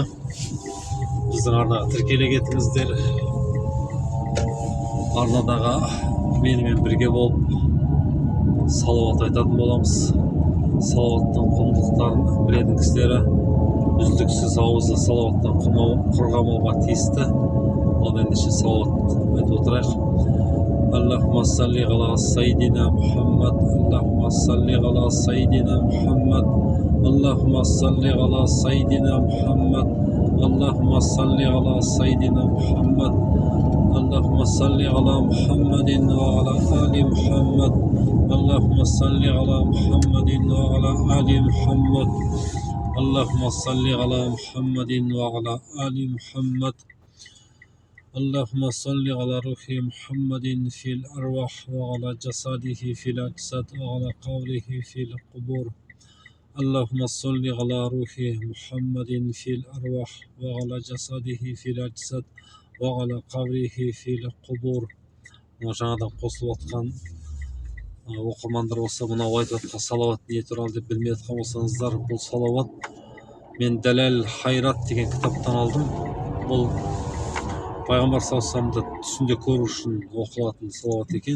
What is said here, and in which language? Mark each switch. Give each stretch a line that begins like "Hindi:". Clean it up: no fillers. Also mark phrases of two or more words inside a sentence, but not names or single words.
Kazakh: Біздің арнаға тіркеле кетіңіздер. Арнадағы менімен бірге болып салауат айтатын боламыз. Салауаттың құндылықтарын білетін кісілері үздіксіз ауызы салауаттан құрғамауға тиісті. Ал ендеше салауат айтып отырайық.
Arabic: اللهم صل على سيدنا محمد، اللهم صل على سيدنا محمد، اللهم صل على سيدنا محمد, اللهم صل على سيدنا محمد، اللهم صل على محمد وعلى آل محمد، اللهم صل على محمد وعلى آل محمد، اللهم صل على محمد وعلى آل محمد، اللهم صل على روح محمد في الأرواح وعلى جسده في الأجساد وعلى قوله في القبور. اللهم صل على روح محمد في الأرواح وعلى جسده في الأجساد وعلى قبره في القبور.
Kazakh: Жаңадан қосылып отқан оқырмандар болса, мынау айтып отқан салауат не туралы деп білмей отқан болсаңыздар, бұл салауат мен Дәлел Хайрат деген кітаптан алдым. Бұл пайғамбар
Arabic: صلى الله عليه وسلم
Kazakh: түсінде көру үшін оқылатын салауат екен.